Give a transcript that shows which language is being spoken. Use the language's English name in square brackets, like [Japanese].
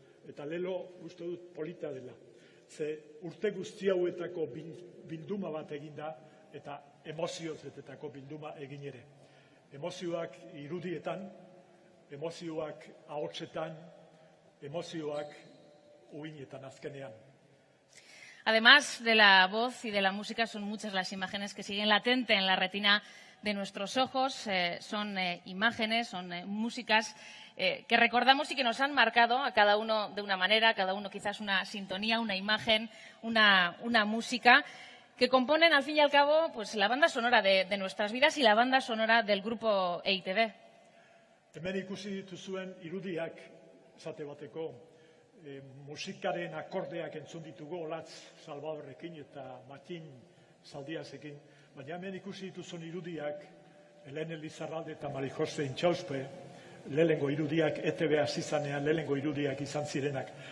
[Basque] Eta lelo uste dut polita dela. Ze urte guzti hauetako bilduma bat eginda eta emozioz betetako bilduma egin ere. Emozioak irudietan, emozioak ahotsetan, emozioak uinetan azkenean. [Spanish] Además de la voz y de la música, son muchas las imágenes que siguen latente en la retina de nuestros ojos. Son imágenes, son músicas que recordamos y que nos han marcado a cada uno de una manera, a cada uno quizás una sintonía, una imagen, una música, que componen al fin y al cabo pues la banda sonora de nuestras vidas y la banda sonora del grupo EITB. [Basque] Hemen ikusi dituzuen irudiak, esate bateko, musikaren akordeak entzun ditugu Olatz Salvadorrekin eta Matin Zaldiazekin, baina hemen ikusi dituzuen irudiak, Helene Lizarralde eta Mari Jose Intxauspe, lehenengo irudiak ETB hasi zanean lehenengo irudiak izan zirenak.